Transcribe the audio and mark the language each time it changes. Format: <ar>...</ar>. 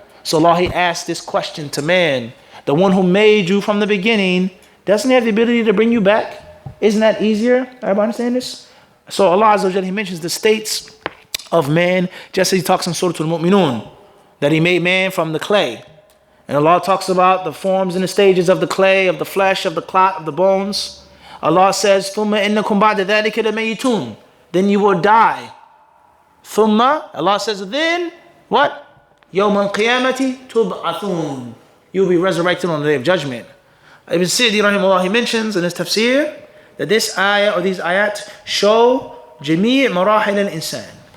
<en>So Allah, He asked this question to man, the one who made you from the beginning, doesn't He have the ability to bring you back? Isn't that easier? Everybody understand this? So Allah Azza wa Jalla, He mentions the states of man, just as He talks in Surah Al-Mu'minun, that He made man from the clay. And Allah talks about the forms and the stages of the clay, of the flesh, of the clot, of the bones. Allah says,</en> <ar>ثُمَّ إِنَّكُمْ بَعْدَ ذَلِكَ لَمَيِّتُونَ.</ar> <en>Then you will die. ثُمَّ, Allah says, then what?</en> <ar>يَوْمَ الْقِيَامَةِ تُبْعَثُونَ.</ar> <en>You will be resurrected on the day of judgment. Ibn Sidi rahimahullah, he mentions in his tafsir that this ayah or these ayat show</en> <ar>جَمِيعْ مَرَاحِلِ الْإِنسان.</ar>